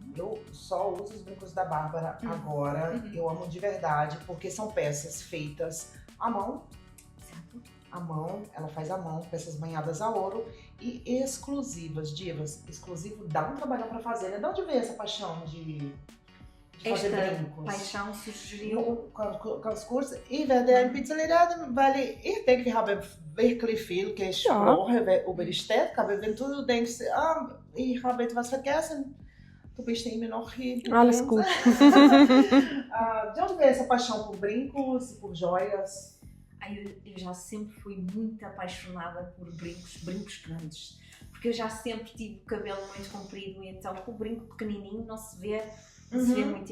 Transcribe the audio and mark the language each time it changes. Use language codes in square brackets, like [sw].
[pt] Eu só uso os brincos da Bárbara agora. Eu amo de verdade, porque são peças feitas à mão. À mão, ela faz à mão, peças banhadas a ouro e exclusivas, divas. Exclusivo dá um trabalho para fazer, né? De onde veio essa paixão de fazer brincos? Paixão surgiu com os cursos. [de] Ich werde ein bisschen reden, weil ich denke, wir haben wirklich viel gesprochen über Ästhetik, aber wenn du denkst, ich habe etwas vergessen, Du bist immer noch hier. Alles gut. [pt] De onde veio essa paixão por brincos e por joias? Eu já sempre fui muito apaixonada por brincos grandes, porque eu já sempre tive o cabelo muito comprido, e então com o brinco pequenininho não se vê muito.